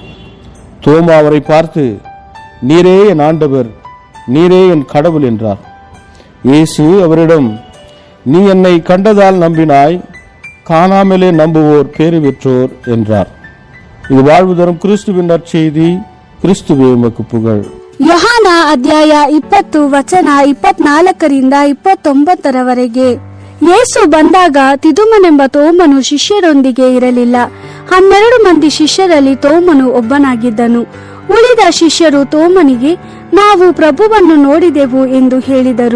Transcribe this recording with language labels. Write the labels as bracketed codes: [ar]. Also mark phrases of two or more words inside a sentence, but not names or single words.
[ta] தோமா அவரை பார்த்து, நீரே என் ஆண்டவர், நீரே என் கடவுள் என்றார். இயேசு அவரிடம், நீ என்னை கண்டதால் நம்பினாய், காணாமலே நம்புவோர் பேறு பெற்றோர் என்றார். இது வாழ்வு தரும் கிறிஸ்துவின் நற்செய்தி. கிறிஸ்துவே உமக்கு புகழ். [kn] ಯೋಹಾನ ಅಧ್ಯಾಯ 20 ವಚನ 24ರಿಂದ 29ರವರೆಗೆ. ಯೇಸು ಬಂದಾಗ ತಿದುಮನೆಂಬ ತೋಮನು ಶಿಷ್ಯರೊಂದಿಗೆ ಇರಲಿಲ್ಲ. 12 ಮಂದಿ ಶಿಷ್ಯರಲ್ಲಿ ತೋಮನು ಒಬ್ಬನಾಗಿದ್ದನು. ಉಳಿದ ಶಿಷ್ಯರು ತೋಮನಿಗೆ, ನಾವು ಪ್ರಭುವನ್ನು ನೋಡಿದೆವು ಎಂದು ಹೇಳಿದರು.